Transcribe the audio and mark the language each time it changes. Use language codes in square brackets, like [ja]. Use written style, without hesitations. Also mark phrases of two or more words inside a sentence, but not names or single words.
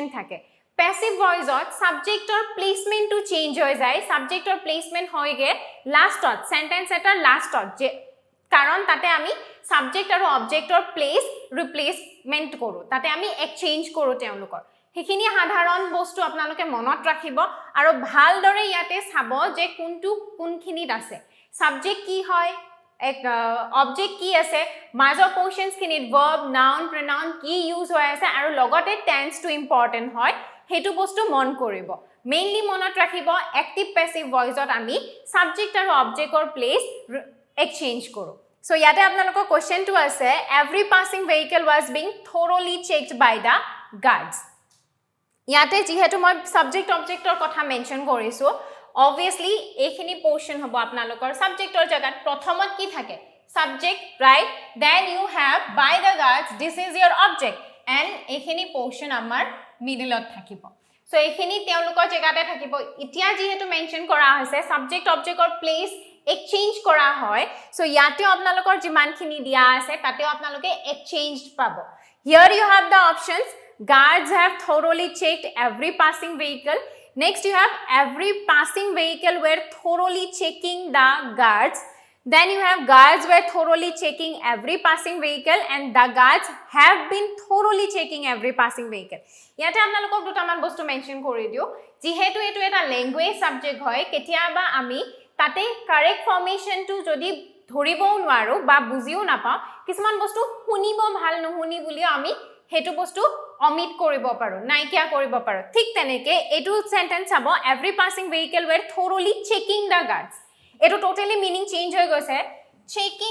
[as] থাকে প্যাসিভ ভয়েসত সাবজেক্টৰ প্লেসমেন্টটো চেঞ্জ হৈ যায় সাবজেক্টৰ প্লেসমেন্ট হয়গে লাষ্টত সেন্টেন্স এটাৰ লাষ্টত যে কাৰণ তাতে আমি সাবজেক্ট আৰু অবজেক্টৰ প্লেস ৰিপ্লেসমেন্ট কৰো তাতে আমি এক্সচেঞ্জ কৰো তেওঁলোকৰ হেখিনি সাধাৰণ বস্তু আপোনালোকে মনত ৰাখিব আৰু ভালদৰে ইয়াতে চাব যে কোনখিনিত আছে সাবজেক্ট কি হয় এক অবজেক্ট কি আছে মাজৰ পোৰশনছ খিনিত [en] verb noun pronoun [as] কি ইউজ হৈ আছে আৰু লগতে টেন্স টু ইম্পৰ্টেন্ট হয় হেতু বস্তু মন কৰিব মেইনলি মনত ৰাখিব এক্টিভ প্যাসিভ ভয়েসত আমি সাবজেক্ট আৰু অবজেক্টৰ প্লেস এক্সচেঞ্জ কৰো সো ইয়াতে আপোনালোকৰ কোৱেশ্চনটো আছে [en] every passing vehicle was being thoroughly checked by the guards [as] ইয়াতে যেহেতু মই সাবজেক্ট অবজেক্টৰ কথা মেনশন কৰিছো obviously এইখিনি পোৰশন হ'ব আপোনালোকৰ সাবজেক্টৰ জাগাত প্ৰথমত কি থাকে [en] subject right then you have by the guards this is your object and [as] এইখিনি পোৰশন আমাৰ মিডলত থাকিব সো এইখিনি তেওঁলোকৰ জাগাতে থাকিব ইতিয়া যেহেতু মেনশন কৰা হৈছে সাবজেক্ট অবজেক্টৰ প্লেস এক্সচেঞ্জ কৰা হয় সো ইয়াতে আপোনালোকৰ যিমানখিনি দিয়া আছে তাতেও আপোনালোকে এক্সচেঞ্জড পাব here you have the options guards have thoroughly checked every passing vehicle next you have every passing vehicle were thoroughly checking the guards then you have guards were thoroughly checking every passing vehicle and the guards have been thoroughly checking every passing vehicle ইয়াতে আপোনালোকক দুটামান বস্তু মেনশন কৰি দিও যেহেতু এটো এটা ল্যাঙ্গুৱেজ সাবজেক্ট হয় কেতিয়াবা আমি তাতে কারেক্ট ফৰ্মেশনটো যদি ধৰিবও নোৱাৰো বা বুজিও নাপাও কিছুমান বস্তু শুনিব ভাল নহুনি বুলিও আমি হেতু বস্তু অমিট কৰিব পাৰো নাইকিয়া কৰিব পাৰো ঠিক তেনেকে এটো সেন্টেন্স চাব [en] every passing vehicle were thoroughly checking the guards [as] এটো [en] totally meaning change [as] হৈ গৈছে চেকিং